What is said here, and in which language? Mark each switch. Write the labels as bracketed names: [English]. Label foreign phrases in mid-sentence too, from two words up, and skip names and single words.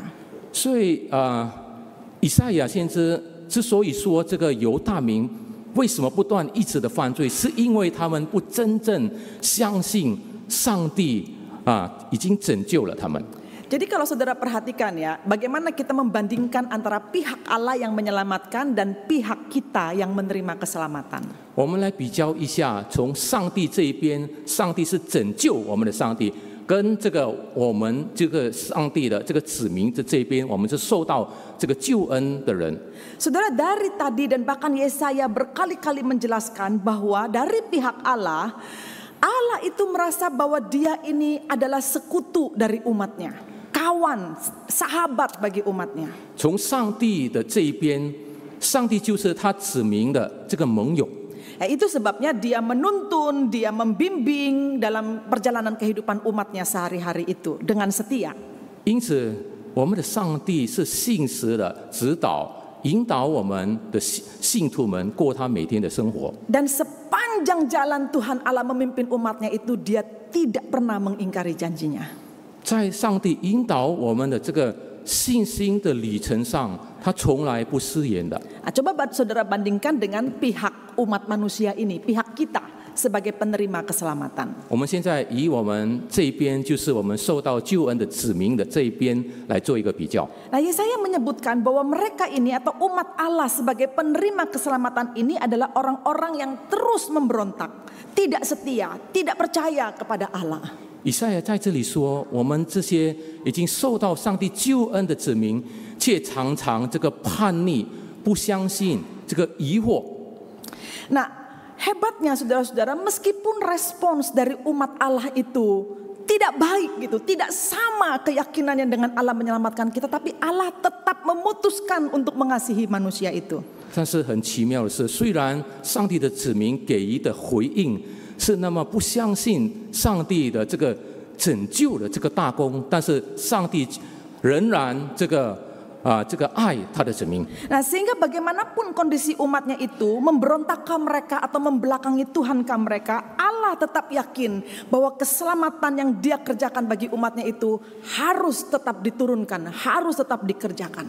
[Chinese] 所以以赛亚先知之所以说这个犹大民为什么不断一直的犯罪，是因为他们不真正相信上帝已经拯救了他们。 [Indonesian] Jadi kalau saudara perhatikan ya, bagaimana kita membandingkan antara pihak Allah yang menyelamatkan dan pihak kita yang menerima keselamatan. [Chinese] 我们来比较一下，从上帝这一边，上帝是拯救我们的上帝，跟这个我们这个上帝的这个子民的这边，我们是受到这个救恩的人。 [Indonesian] Saudara, dari tadi dan bahkan Yesaya berkali-kali menjelaskan bahwa dari pihak Allah, Allah itu merasa bahwa dia ini adalah sekutu dari umatnya, kawan, sahabat bagi umatnya. [Chinese] 从上帝的这一边，上帝就是他子民的这个盟友。 [Indonesian] Itu sebabnya dia menuntun, dia membimbing dalam perjalanan kehidupan umatnya sehari-hari itu dengan setia. [Chinese] 因此，我们的上帝是信实的指导、引导我们的信徒们过他每天的生活。 [Indonesian] Dan sepanjang jalan Tuhan Allah memimpin umatnya itu, dia tidak pernah mengingkari janjinya. [Chinese] 在上帝引导我们的这个信心的旅程上，他从来不失言的。 [Indonesian] Coba saudara bandingkan dengan pihak umat manusia ini, pihak kita sebagai penerima keselamatan. [Chinese] 我们现在以我们这一边，就是我们受到救恩的子民的这一边来做一个比较。 [Indonesian] Nah, Yesaya menyebutkan bahwa mereka ini atau umat Allah sebagai penerima keselamatan ini adalah orang-orang yang terus memberontak, tidak setia, tidak percaya kepada Allah. [Chinese] 以赛亚在这里说，我们这些已经受到上帝救恩的子民，却常常这个叛逆、不相信、这个疑惑。 [Indonesian] Nah, hebatnya saudara-saudara, meskipun respons dari umat Allah itu tidak baik gitu, tidak sama keyakinannya dengan Allah menyelamatkan kita, tapi Allah tetap memutuskan untuk mengasihi manusia itu. [Chinese] 但是很奇妙的是，虽然上帝的子民给予的回应是那么不相信上帝的这个拯救的这个大功，但是上帝仍然这个爱他的子民。 [Indonesian] Nah, sehingga bagaimanapun kondisi umatnya itu memberontak ke mereka atau membelakangi Tuhan ke mereka, Allah tetap yakin bahwa keselamatan yang dia kerjakan bagi umatnya itu harus tetap diturunkan, harus tetap dikerjakan.